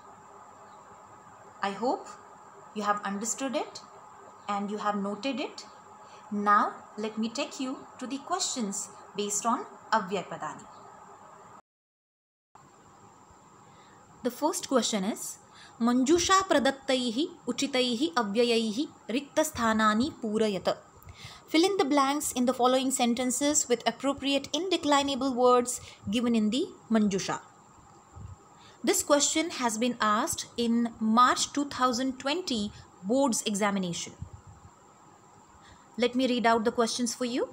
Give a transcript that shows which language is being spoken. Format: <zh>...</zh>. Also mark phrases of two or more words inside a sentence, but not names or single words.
<en>I hope you have understood it and you have noted it. Now let me take you to the questions based on avyaypadani. The first question is,</en> <sa>मञ्जूषा प्रदत्तैः उचितैः अव्ययैः रिक्तस्थानानि पूरयत.</sa> <en>Fill in the blanks in the following sentences with appropriate indeclinable words given in the Manjusha. This question has been asked in March 2020 board's examination. Let me read out the questions for you.</en>